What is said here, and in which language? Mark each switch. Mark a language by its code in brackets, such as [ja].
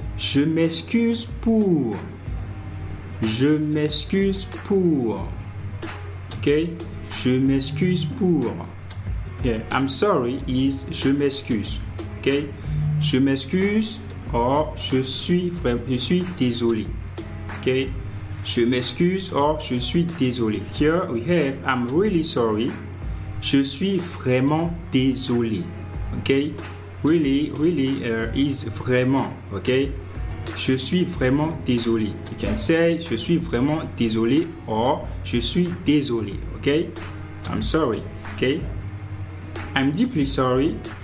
[fr] Je m'excuse pour. Je m'excuse pour. Ok? Je m'excuse pour. [en] Okay. I'm sorry is [fr] je m'excuse. [en] Ok? [fr] Je m'excuse or je suis désolé. Ok? Je m'excuse or je suis désolé. [en] Here we have I'm really sorry. [fr] Je suis vraiment désolé. Ok? [en] Really is [fr] vraiment. Ok? Je suis vraiment désolé. [en] You can say [fr] je suis vraiment désolé or je suis désolé. [en] Ok? I'm sorry. Ok? I'm deeply sorry.